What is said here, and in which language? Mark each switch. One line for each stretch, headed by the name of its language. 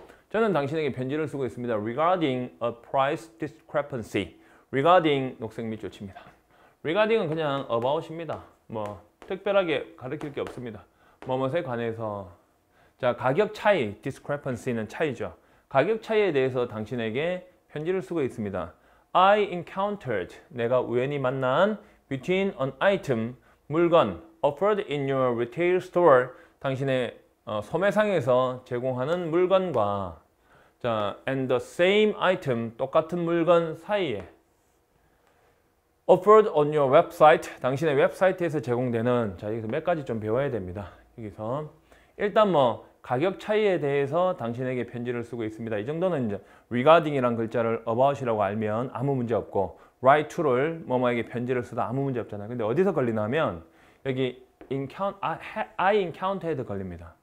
Korean: 저는 당신에게 편지를 쓰고 있습니다.
English: Regarding a price discrepancy.
Korean: Regarding 녹색 밑줄 칩니다. Regarding은 그냥 about입니다. 뭐 특별하게 가르칠 게 없습니다. 뭐뭐에 관해서. 자, 가격 차이, discrepancy는 차이죠. 가격 차이에 대해서 당신에게 편지를 쓰고 있습니다.
English: I encountered,
Korean: 내가 우연히 만난
English: between an item, 물건, offered in your retail store,
Korean: 당신의 소매상에서 제공하는 물건과 자,
English: and the same item,
Korean: 똑같은 물건 사이에
English: offered on your website,
Korean: 당신의 웹사이트에서 제공되는. 자, 여기서 몇 가지 좀 배워야 됩니다. 여기서 일단 뭐 가격 차이에 대해서 당신에게 편지를 쓰고 있습니다. 이 정도는 이제 regarding이란 글자를 about이라고 알면 아무 문제 없고 write to를 뭐뭐에게 편지를 쓰다 아무 문제 없잖아요. 근데 어디서 걸리냐면 여기
English: I encountered
Korean: 걸립니다.